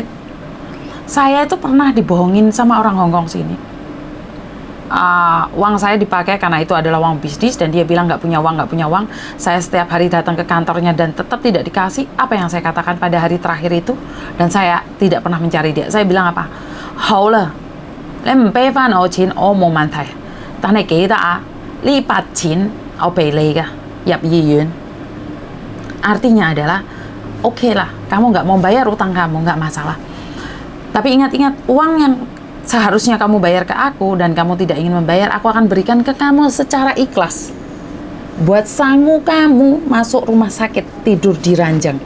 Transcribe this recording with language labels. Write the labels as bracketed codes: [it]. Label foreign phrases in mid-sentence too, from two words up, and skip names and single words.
[id] Saya itu pernah dibohongin sama orang Hongkong sini. Uang saya dipakai karena itu adalah uang bisnis dan dia bilang nggak punya uang. Saya setiap hari datang ke kantornya dan tetap tidak dikasih apa yang saya katakan pada hari terakhir itu. Dan saya tidak pernah mencari dia. Saya bilang apa? Haulah, [yue] 你唔俾翻我錢，我冇問題。但係記得啊，呢筆錢我俾你㗎，入醫院。 [id] Artinya adalah, oke lah, kamu nggak mau bayar utang kamu, nggak masalah. Tapi ingat-ingat, uang yang seharusnya kamu bayar ke aku dan kamu tidak ingin membayar, aku akan berikan ke kamu secara ikhlas. Buat sangu kamu masuk rumah sakit, tidur di ranjang.